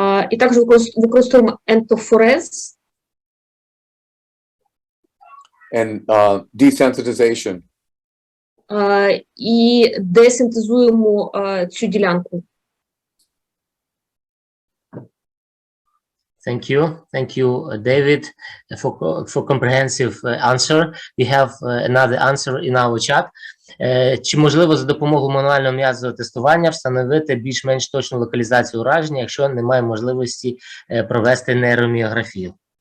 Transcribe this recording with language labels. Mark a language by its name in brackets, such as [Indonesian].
[Ukrainian] І також використовуємо ентофорез [English] And desensitization. [Ukrainian] І десинтезуємо цю ділянку. [English] Thank you, David, for comprehensive answer. We have another answer in our chat. [Ukrainian] Чи можливо за допомогою мануального м'язового тестування встановити більш-менш точну локалізацію ураження, якщо немає можливості провести нейроміографію?